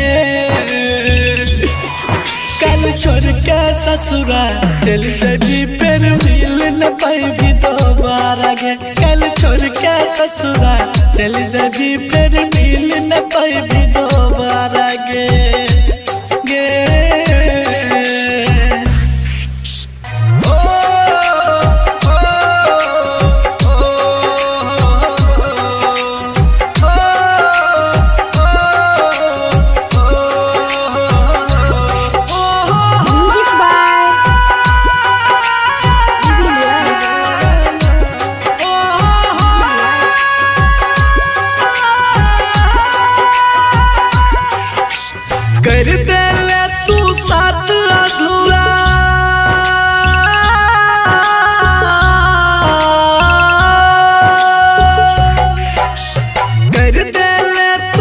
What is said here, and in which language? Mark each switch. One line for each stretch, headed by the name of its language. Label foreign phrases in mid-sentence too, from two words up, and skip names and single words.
Maithili: कल छोड़ के ससुरा चल जबी फिर मिल न पाई दोबारा गे कल छोड़ के ससुरा चल जबी फिर मिल न पाई दोबारा गे गे ओ ओ
English: music by Devilliers
Maithili: कर दे ले तू साथ अधूरा कर दे ले तू